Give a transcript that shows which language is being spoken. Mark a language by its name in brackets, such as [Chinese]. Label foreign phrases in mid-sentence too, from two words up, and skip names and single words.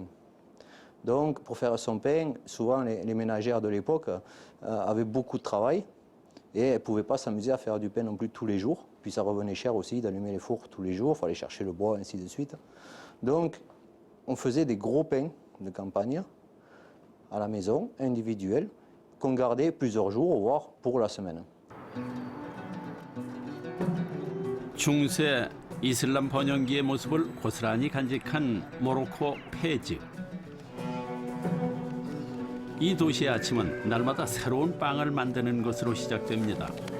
[French] Donc pour faire son pain, souvent les ménagères de l'époque avaient beaucoup de travail, et elles ne pouvaient pas s'amuser à faire du pain non plus tous les jours, puis ça revenait cher aussi d'allumer les fours tous les jours, il fallait chercher le bois, ainsi de suite. Donc on faisait des gros pains de campagne à la maison, individuels, qu'on gardait plusieurs jours, voire pour la semaine. [Korean] 중세 이슬람 번영기의 모습을 고스란히 간직한 모로코 페즈. 이 도시의 아침은 날마다 새로운 빵을 만드는 것으로 시작됩니다.